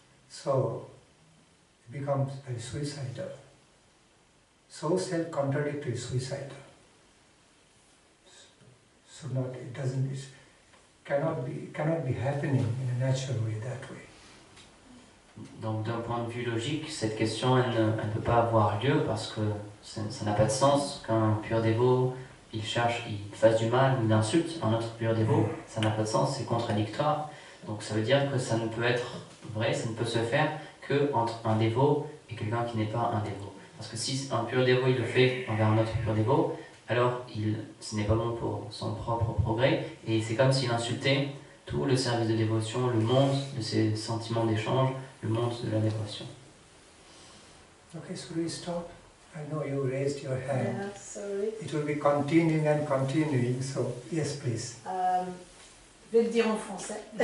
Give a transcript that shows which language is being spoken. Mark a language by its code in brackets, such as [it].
[en] So it becomes very suicidal, so self-contradictory, suicidal. It cannot be happening in a natural way, that way. [fr] Donc d'un point de vue logique, cette question elle ne peut pas avoir lieu parce que ça n'a pas de sens qu'un pur dévot il cherche, il fasse du mal ou il insulte un autre pur dévot, ça n'a pas de sens, c'est contradictoire. Donc ça veut dire que ça ne peut être vrai, ça ne peut se faire que entre un dévot et quelqu'un qui n'est pas un dévot. Parce que si un pur dévot il le fait envers un autre pur dévot, alors ce n'est pas bon pour son propre progrès, et c'est comme s'il insultait tout le service de dévotion, le monde de ces sentiments d'échange, le monde de la dévotion. [en] Okay, so we stop. I know you raised your hand. Yeah, sorry. It will be continuing and continuing, so yes, please. [fr] Je vais le dire en français.